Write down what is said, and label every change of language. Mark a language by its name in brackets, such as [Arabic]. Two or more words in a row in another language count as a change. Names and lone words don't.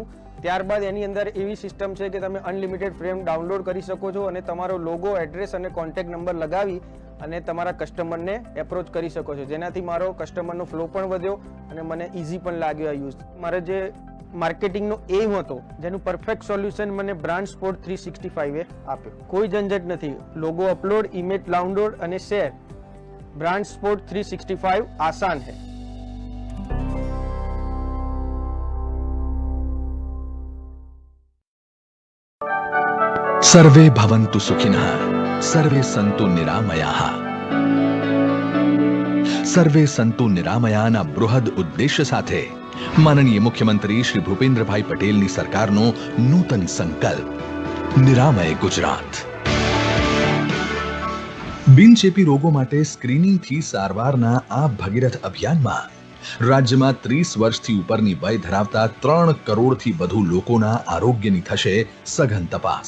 [Gujarati] ત્યારબાદ એની અંદર એવી સિસ્ટમ છે કે તમે [English] unlimited frame download [Gujarati] કરી શકો છો અને તમારો લોગો, એડ્રેસ અને [English] contact number [Gujarati] લગાવી અને તમારા કસ્ટમરને એપ્રોચ કરી શકો છો, જેનાથી મારો કસ્ટમરનો ફ્લો પણ વધ્યો અને મને ઇઝી પણ લાગ્યો આ યુઝ. મારે જે માર્કેટિંગનો એમ હતો જેનું [English] perfect solution [Gujarati] મને બ્રાન્ડ સ્પોર્ટ 365 આપ્યો. કોઈ ઝંઝટ નથી. [English] logo upload, image download [Gujarati] અને શેર. બ્રાન્ડ સ્પોર્ટ 365 આસાન है. [Sanskrit] सर्वे भवन्तु सुखिनः, सर्वे सन्तु निरामयाः. सर्वे सन्तु निरामयाना [Gujarati] बृहद उद्देश्य સાથે માનનીય મુખ્યમંત્રી શ્રી ભૂપેન્દ્રભાઈ પટેલની સરકારનો નૂતન સંકલ્પ નિરામય ગુજરાત. બિનચેપી રોગો માટે સ્ક્રીનિંગથી સારવારના આ ભગીરથ અભિયાનમાં રાજ્યમાં 30 વર્ષથી ઉપરની વય ધરાવતા 3 કરોડથી વધુ લોકોના આરોગ્યની થશે સઘન તપાસ.